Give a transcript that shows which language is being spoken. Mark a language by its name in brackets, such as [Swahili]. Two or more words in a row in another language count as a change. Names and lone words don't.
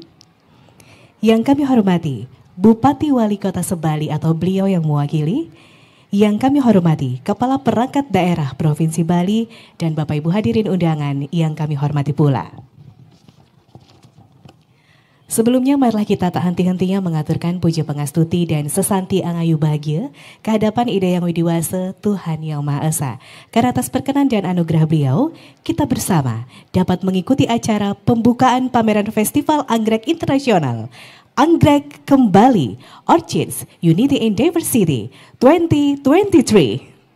[Indonesian] Yang kami hormati Bupati Wali Kota Sebali atau beliau yang mewakili. Yang kami hormati Kepala Perangkat Daerah Provinsi Bali dan Bapak Ibu hadirin undangan yang kami hormati pula. Sebelumnya marilah kita tak henti-hentinya mengaturkan puja pengastuti dan sesanti angayu bahagia kehadapan Ida Yang Widiwasa Tuhan Yang Maha Esa. Karena atas perkenan dan anugerah beliau, kita bersama dapat mengikuti acara pembukaan pameran Festival Anggrek Internasional Anggrek Kembali Orchids Unity in Diversity 2023.